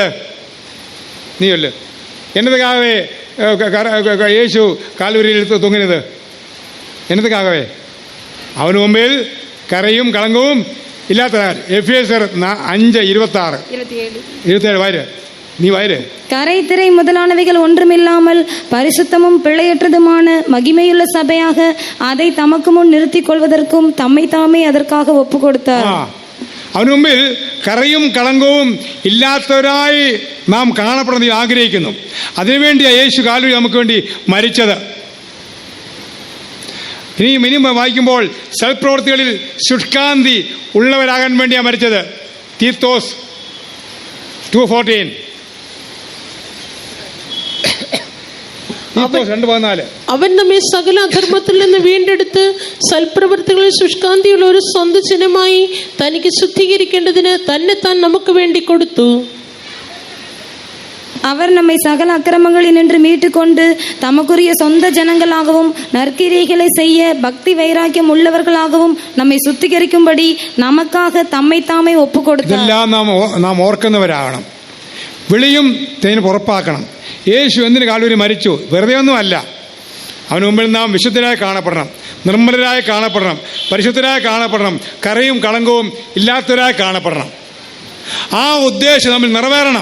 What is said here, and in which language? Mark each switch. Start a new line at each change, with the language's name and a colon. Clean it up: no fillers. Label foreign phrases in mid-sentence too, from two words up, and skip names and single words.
Malayalam: നീയല്ലേ എന്നതുക്കാകവേ യേശു കാൽവരിയിൽ തൂങ്ങിനത്? എന്നതുക്കാകവേ അവന് മുമ്പിൽ കരയും കളങ്കവും ഇല്ലാത്തവർ. എഫേസ്യർ 5:26-27 വാര്, നീ വാര്.
Tamil: கரை திரை முதலானவைகள் ஒன்றுமில்லாமல் பரிசுத்தமும் பிழையற்றதுமான மகிமையுள்ள சபையாக அதை தமக்கு முன் நிறுத்திக் கொள்வதற்கும் தம்மை தாமே அதற்காக ஒப்பு கொடுத்தார்.
Malayalam: അവന് മുമ്പിൽ കറയും കളങ്കവും ഇല്ലാത്തവരായി നാം കാണപ്പെടുന്നത് ആഗ്രഹിക്കുന്നു. അതിനുവേണ്ടിയാണ് യേശു കാൽവരി നമുക്ക് വേണ്ടി മരിച്ചത്. ഇനിയും വായിക്കുമ്പോൾ സൽപ്രവൃത്തികളിൽ ശുഷ്കാന്തി ഉള്ളവരാകാൻ വേണ്ടിയാണ് മരിച്ചത്. തീത്തോസ് 2:14. അവൻ നമ്മെ സകല അധർമ്മത്തിൽ നിന്ന് വീണ്ടെടുത്ത് സൽപ്രവൃത്തികളിൽ ശുഷ്കാന്തിയുള്ള ഒരു സ്വന്തം ജനമായി തനിക്ക് ശുദ്ധീകരിക്കേണ്ടതിന് തന്നെത്താൻ നമുക്ക് വേണ്ടി കൊടുത്തു.
Tamil: அவர் நம்மை சகல அக்கிரமங்களினின்று மீட்டுக்கொண்டு தமக்குரிய சொந்த ஜனங்களாகவும் நற்கிரியைகளை செய்ய பக்தி வைராக்கியம் உள்ளவர்களாகவும் நம்மை சுத்திகரிக்கும்படி நமக்காக தம்மை தாமே ஒப்பு கொடுத்தார்.
Malayalam: ഇതെല്ലാം നാം ഓർക്കുന്നവരാകണം. വിളിയും തേനും ഉറപ്പാക്കണം. യേശു എന്തിന് കാൽവരി മരിച്ചു? വെറുതെ ഒന്നുമല്ല. അവന് മുമ്പിൽ നാം വിശുദ്ധരായി കാണപ്പെടണം, നിർമ്മലരായി കാണപ്പെടണം, പരിശുദ്ധരായി കാണപ്പെടണം, കറയും കളങ്കവും ഇല്ലാത്തവരായി കാണപ്പെടണം. ആ ഉദ്ദേശം നമ്മൾ നിറവേറണം.